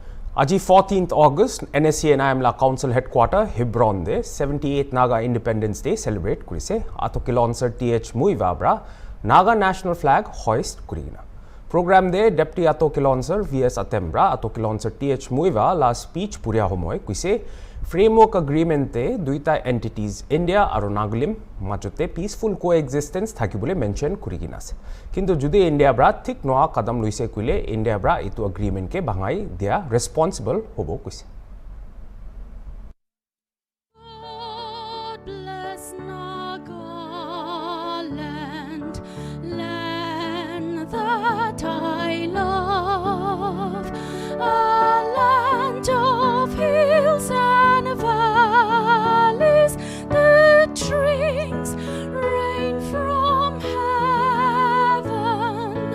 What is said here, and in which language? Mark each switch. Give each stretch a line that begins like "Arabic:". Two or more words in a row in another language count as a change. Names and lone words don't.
Naga Pidgin: Aji 14th August, NSC and IMLA Council Headquarter, Hebron de 78th Naga Independence Day celebrate kurise. Ato kilonser TH Muivah bra Naga
English: national flag hoist
Naga Pidgin: kurina. Program de Deputy Ato kilonser VS Atembra Ato kilonser TH Muivah la speech puria homoy kuise.
English: Framework agreement
Naga Pidgin: te duita entities India aru Nagalim majote
English: peaceful coexistence
Naga Pidgin: thakibole mention kurigina ase. Kintu judi India bra thik noa kadam luise kuile India bra itu agreement ke bhangai dia responsible hobo kuise.
English: God bless Nagaland, land that I love, a land of hills and valleys, the drinks rain from heaven.